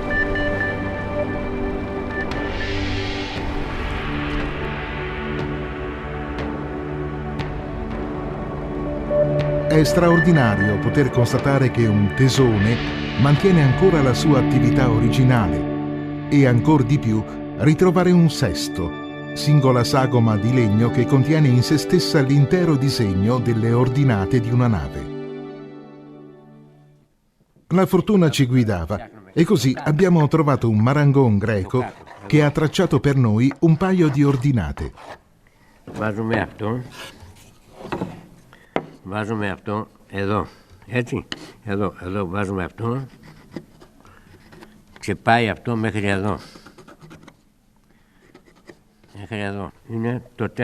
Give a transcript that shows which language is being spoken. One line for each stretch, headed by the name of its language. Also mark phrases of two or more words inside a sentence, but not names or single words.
Italian: È straordinario poter constatare che un tesone mantiene ancora la sua attività originale e ancor di più ritrovare un sesto, singola sagoma di legno che contiene in se stessa l'intero disegno delle ordinate di una nave. La fortuna ci guidava e così abbiamo trovato un marangon greco che ha tracciato per noi un paio di ordinate.
Greek: Βάζουμε αυτό εδώ, έτσι, εδώ βάζουμε αυτό και πάει αυτό μέχρι εδώ. Μέχρι εδώ, είναι το 4.